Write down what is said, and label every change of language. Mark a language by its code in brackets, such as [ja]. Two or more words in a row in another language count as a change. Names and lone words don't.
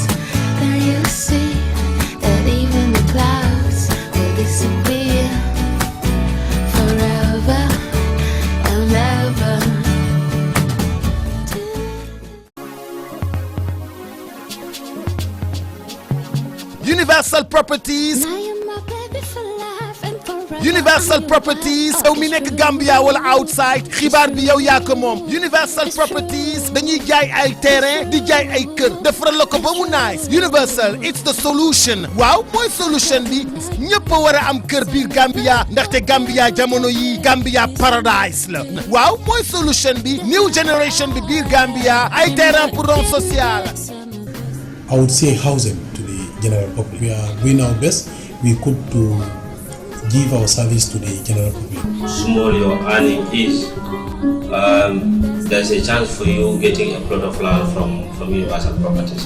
[en] Then you'll see that even the clouds will disappear forever and ever. Universal Properties. [wo] Universal Properties yow mi nekk Gambia wala outside xibaar bi yow yaa ko moom Universal Properties dañuy jaay ay terrain di jaay ay kër defaral la ko ba mu nice Universal [en] it's the solution [wo] waaw mooy solution bi ñëpp a war a am kër biir Gambia ndaxte Gambia jamono yi Gambia paradise la waaw mooy solution bi [en] new generation [wo] bi biir Gambia ay terrain [fr] pour don social. [en] I would say housing to the general public. We are doing our best we could to give our service to the general public. Small your earning is, there's a chance for you getting a plot of land from Universal Properties.